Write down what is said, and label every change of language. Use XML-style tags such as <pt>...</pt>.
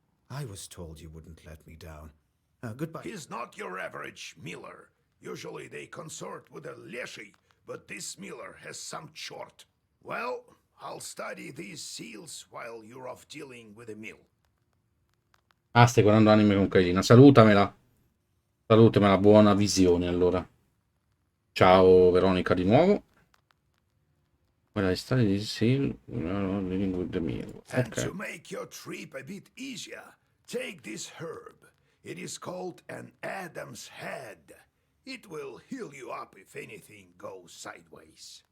<en>I was told you wouldn't let me down. Goodbye. He's not your average miller. Usually they consort with a leshy, but this miller has some chort. Well, I'll study these seals while you're off dealing with the mill.</en> <it>Ah, stai guardando anime con Kailina. Salutamela. Salutamela, buona visione allora. Ciao Veronica di nuovo.</it> <en>When I study this seal, living with the meal. And</en> <it>Ok.</it> <en>to make your trip a bit easier, take this herb. It is called an Adam's head. It will heal you up if anything goes sideways.</en>